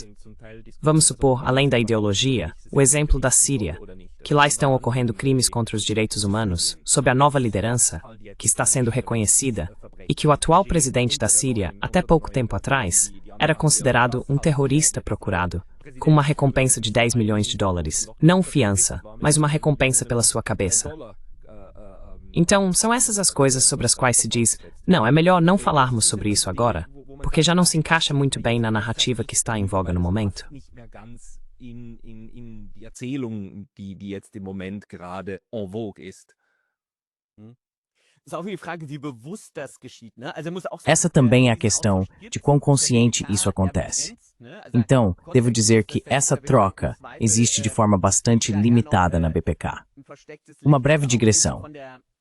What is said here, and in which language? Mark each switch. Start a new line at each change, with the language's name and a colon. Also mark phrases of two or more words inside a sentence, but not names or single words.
Portuguese: Vamos supor, além da ideologia, o exemplo da Síria, que lá estão ocorrendo crimes contra os direitos humanos, sob a nova liderança, que está sendo reconhecida, e que o atual presidente da Síria, até pouco tempo atrás, era considerado um terrorista procurado, com uma recompensa de 10 milhões de dólares. Não fiança, mas uma recompensa pela sua cabeça. Então, são essas as coisas sobre as quais se diz, não, é melhor não falarmos sobre isso agora, porque já não se encaixa muito bem na narrativa que está em voga no momento.
German: In die Erzählung, die jetzt im Moment gerade en vogue ist.
Portuguese: Essa também é a questão de quão consciente isso acontece. Então, devo dizer que essa troca existe de forma bastante limitada na BPK. Uma breve digressão.